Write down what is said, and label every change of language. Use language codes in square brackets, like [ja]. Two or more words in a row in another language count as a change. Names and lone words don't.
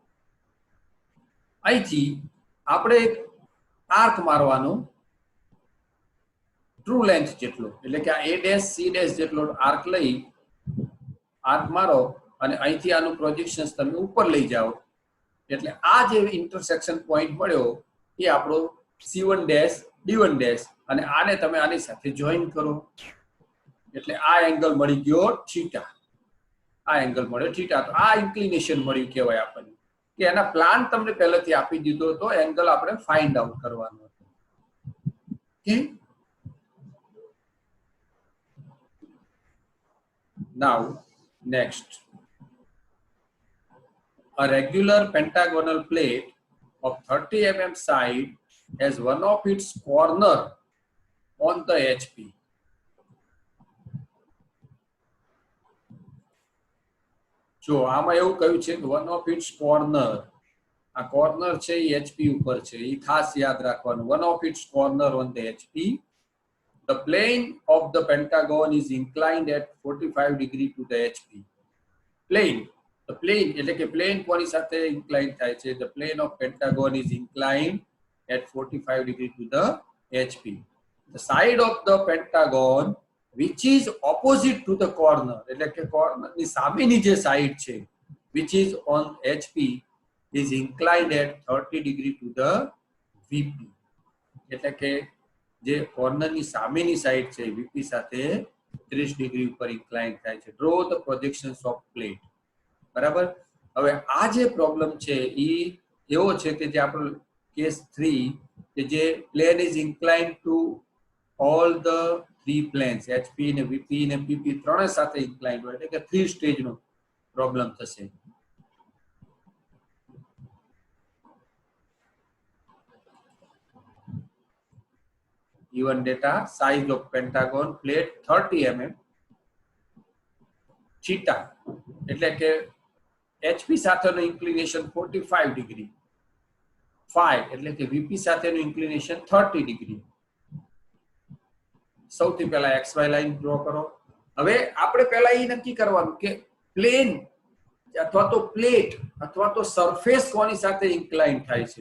[gu] અહીંથી આપણે એક આર્ક મારવાનો [en] true length [gu] જેટલો એટલે કે આ A ડેશ C ડેશ જેટલો આર્ક લઈ આર્ક મારો અને અહીંથી આનું પ્રોજેક્શન તમે ઉપર લઈ જાઓ એટલે આ જે [en] intersection point [gu] મળ્યો એ આપણો C1 ડેશ D1 ડેશ અને આને તમે આની સાથે જોઈન કરો એટલે આ એંગલ મળી ગયો થીટા. આ એંગલ મળ્યો થીટા. તો આ ઇન્ક્લિનેશન મળ્યું કહેવાય આપણને કે એના પ્લાન તમને પહેલેથી આપી દીધો તો એંગલ આપણે [en] find out [gu] કરવાનો હતો. ઓકે. [en] Now next, a regular pentagonal plate of 30 mm side has one of its corner on the HP. [gu] જો આમાં એવું કહ્યું છે કે [en] one of its corner, [gu] આ કોર્નર છે એ HP ઉપર છે એ ખાસ યાદ રાખવાનું. [en] one of its corner on the HP. The plane of the pentagon is inclined at 45 degree to the HP. Plane, the plane [gu] એટલે કે plane કોની સાથે inclined થાય છે? [en] The plane of pentagon is inclined at 45 degree to the HP. The side of the pentagon which is opposite to the corner [gu] એટલે કે corner ની સામેની જે સાઈડ છે [en] which is on HP is inclined at 30 degree to the VP. [gu] એટલે કે જે કોર્નરની સામેની સાઈડ છે વીપી સાથે 30 ડિગ્રી ઉપર ઇન્ક્લાઇન થાય છે. [en] Draw the projections of plate. બરાબર. [gu] હવે આ જે પ્રોબ્લેમ છે એ એવો છે કે જે આપણો કેસ 3 કે જે [en] plane is incline to all the 3 planes [gu] HP ને VP ને PP ત્રણે સાથે ઇન્ક્લાઇન હોય એટલે કે 3 સ્ટેજનો પ્રોબ્લેમ થશે. [en] Given data, size of pentagon plate 30 mm, theta [gu] એટલે કે HP સાથેનું ઇન્ક્લિનેશન 45 ડિગ્રી, [en] phi [gu] એટલે કે VP સાથેનું ઇન્ક્લિનેશન 30 ડિગ્રી. સૌથી પહેલા XY લાઈન ડ્રો કરો. હવે આપણે પહેલા એ નક્કી કરવાનું કે પ્લેન અથવા તો પ્લેટ અથવા તો સરફેસ કોની સાથે ઇન્ક્લાઇન થાય છે?